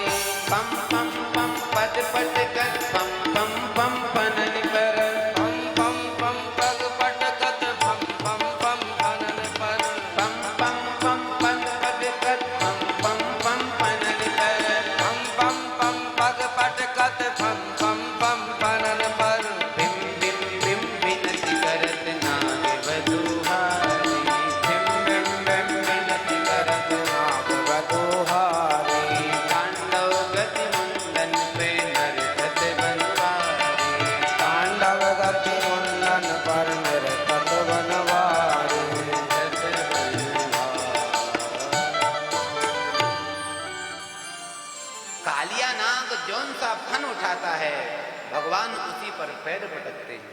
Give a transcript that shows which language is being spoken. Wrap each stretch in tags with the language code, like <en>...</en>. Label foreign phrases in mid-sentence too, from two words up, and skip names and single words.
<bra>पम पम पम पद पद गत पम पम पम पनन पर। पम पम पम पग पट गत पम पम पम पनन पर। पम पम पम पद पद गत पम पम पम पनन पर। पम पम पम पग पट गत पम पम पम पनन पर। बिम बिम बिम बिनति करत नाग वधूहारी। बिम बिम बिम बिनति करत नाग वधूहारी। तांडव गति मुंडन पे नर्तक बनवारी। तांडव गति मुंडन पर नर्तक बनवारी।</bra> <hi>कालिया नाग जौन सा फन उठाता है भगवान उसी पर पैर पटकते हैं।</hi>